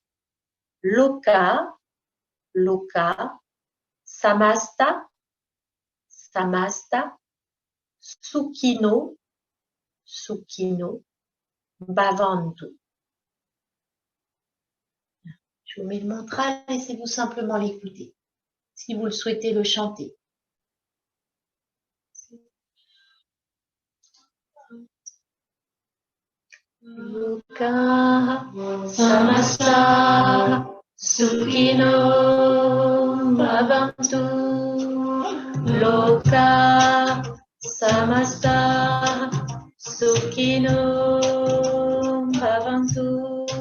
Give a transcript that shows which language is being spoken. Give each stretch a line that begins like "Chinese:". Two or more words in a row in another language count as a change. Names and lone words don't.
Sanskrit: Loka, Loka, Samasta, Samasta, Sukhino, Sukhino, Bhavantu.
French: Je vous mets le mantra, laissez-vous simplement l'écouter. Si vous le souhaitez le chanter.
Sanskrit: Loka Samasta Sukhino Bhavantu. Loka Samasta Sukhino Bhavantu.